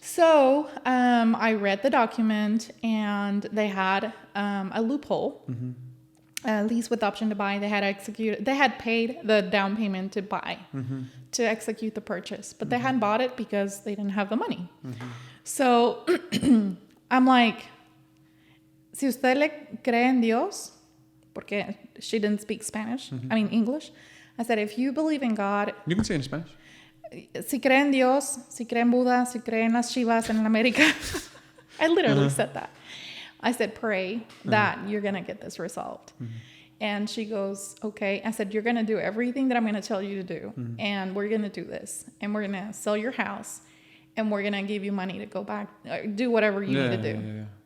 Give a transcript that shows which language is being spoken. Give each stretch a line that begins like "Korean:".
English: So I read the document, and they had a loophole, a lease with option to buy. They had paid the down payment to buy, to execute the purchase, but they hadn't bought it because they didn't have the money. So I'm like,
Spanish: si usted le cree en Dios, porque
English: she didn't speak Spanish, I mean English. I said, if you believe in God. You can say it in Spanish.
Spanish: Si cree en Dios, si cree en Buddha, si cree en las Chivas en America.
English: I literally said that. I said, pray that you're going to get this resolved. And she goes, okay. I said, you're going to do everything that I'm going to tell you to do. And we're going to do this. And we're going to sell your house. And we're going to give you money to go back, do whatever you need to do. Yeah.